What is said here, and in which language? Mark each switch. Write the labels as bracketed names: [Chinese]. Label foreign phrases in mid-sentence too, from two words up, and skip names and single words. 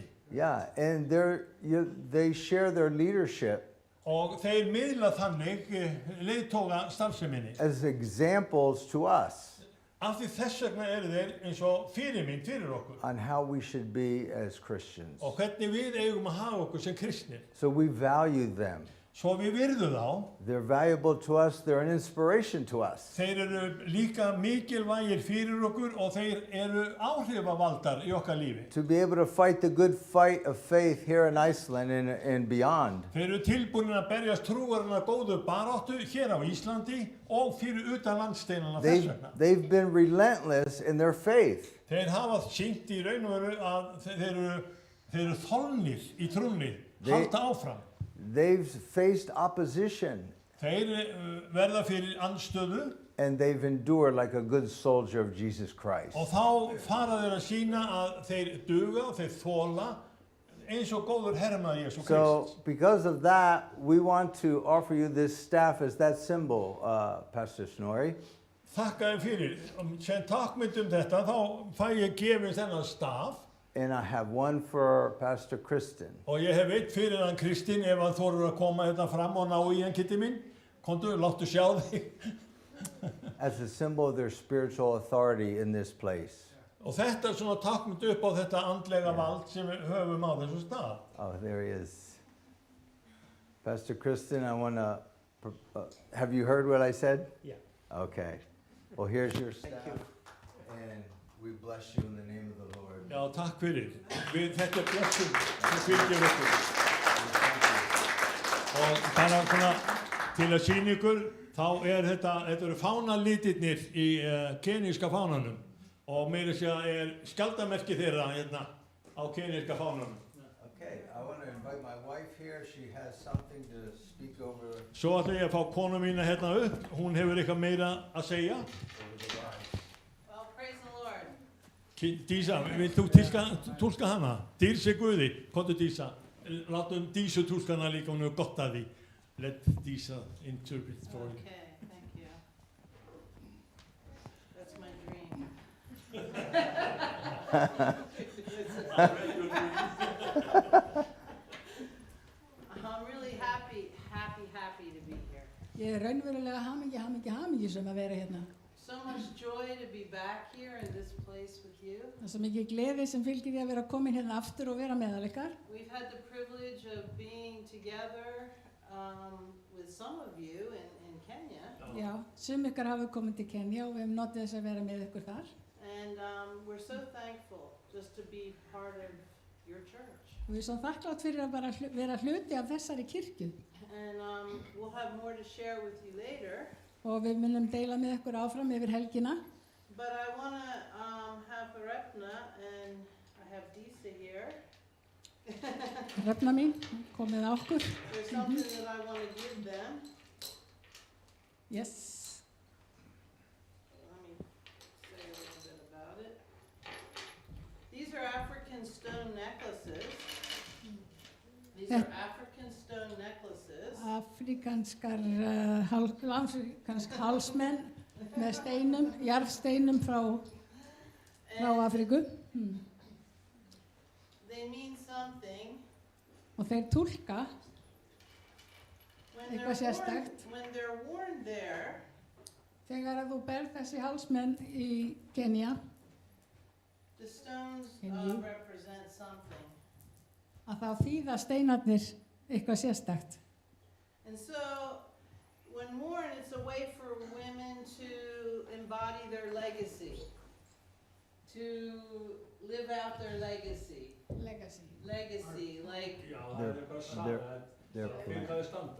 [English] Yeah, and they share their leadership. [Icelandic] Og þeir miðla þannig leiðtoga starfseminni. [English] As examples to us. [Icelandic] Af því þess vegna eru þeir eins og fyrirmynd fyrir okkur. [English] On how we should be as Christians. [Icelandic] Og hvernig við eigum að hafa okkur sem kristnir. [English] So we value them. [Icelandic] Svo við virðum þá. [English] They're valuable to us. They're an inspiration to us. [Icelandic] Þeir eru líka mikilvægir fyrir okkur og þeir eru áhrifavaldar í okkar lífi. [English] To be able to fight the good fight of faith here in Iceland and beyond. [Icelandic] Þeir eru tilbúinir að berjast trúarinnar góðu baráttu hér á Íslandi og fyrir utan landsteinana þess vegna. [English] They've been relentless in their faith. [Icelandic] Þeir hafa sýnt í raun og veru að þeir eru þolnir í trúnni, halda áfram. [English] They've faced opposition. [Icelandic] Þeir verða fyrir andstöðu. [English] and they've endured like a good soldier of Jesus Christ. [Icelandic] Og þá fara þeir að sína að þeir duga og þeir þola eins og góður hermaður Jesú Krist. [English] So, because of that, we want to offer you this staff as that symbol, Pastor Snorri. [Icelandic] Þakka þér fyrir. Sem takkmynd þetta, þá fæ ég gefið þennan staf. [English] And I have one for Pastor Kristen. [Icelandic] Og ég hef eitt fyrir hann Kristinn ef hann þorir að koma hérna fram og ná í hann, Kitty minn. Komdu, láttu sjá þig. [English] As a symbol of their spiritual authority in this place. [Icelandic] Og þetta svona takkmynd upp á þetta andlega vald sem við höfum á þessu stað. [English] Oh, there he is. Pastor Kristen, I want to, have you heard what I said? Yeah. Okay. Well, here's your staff. And we bless you in the name of the Lord. [Icelandic] Já, takk fyrir. Þetta blessum sem fylgir okkur. Og bara svona til að sýna ykkur, þá þetta eru fánalitirnir í keníska fánanum. Og meira að segja skjaldarmerki þeirra hérna á keníska fánanum. [English] Okay, I want to invite my wife here. She has something to speak over. [Icelandic] Svo ætla ég að fá konu mína hérna upp. Hún hefur eitthvað meira að segja. [English] Well, praise the Lord. [Icelandic] Dísa, vilt þú túlka hana? Dýr sé Guði. Komdu Dísa. Látum Dísu túlka hana líka, hún hefur gott að því. [English] Let Dísa interpret for you. Okay, thank you. That's my dream. I'm really happy to be here. [Icelandic] Ég raunverulega hamingjusum að vera hérna. [English] So much joy to be back here in this place with you. [Icelandic] Það er svo mikið gleði sem fylgir því að vera komin hérna aftur og vera meðal ykkar. [English] We've had the privilege of being together with some of you in Kenya. [Icelandic] Já, sum ykkar hafa komið til Kenya og við hefum notið þess að vera með ykkur þar. [English] And we're so thankful just to be part of your church. [Icelandic] Og við erum svo þakklátt fyrir að bara vera hluti af þessari kirkju. [English] And we'll have more to share with you later. [Icelandic] Og við munum deila með ykkur áfram yfir helgina. [English] But I want to have Repna, and I have Disa here. [Icelandic] Hrefna mín, komið á okkur. [English] There's something that I want to give them. Yes. Let me say a little bit about it. These are African stone necklaces. These are African stone necklaces. [Icelandic] Afrikanskar hálsmenn með steinum, jarðsteinum frá Afríku. [English] They mean something. [Icelandic] Og þeir túlka [English] When [Icelandic] eitthvað sérstakt. [English] they're worn there, [Icelandic] Þegar að þú berð þessi hálsmenn í Kenya, [English] the stones Mhm. represent something. [Icelandic] að þá þýða steinarnir eitthvað sérstakt. [English] And so, when worn, it's a way for women to embody their legacy, to live out their legacy. Legacy. Legacy, like [Icelandic] Já, [English] They're- [Icelandic] eitthvað [English] they're- they're [Icelandic] fyrir hvað þið standa.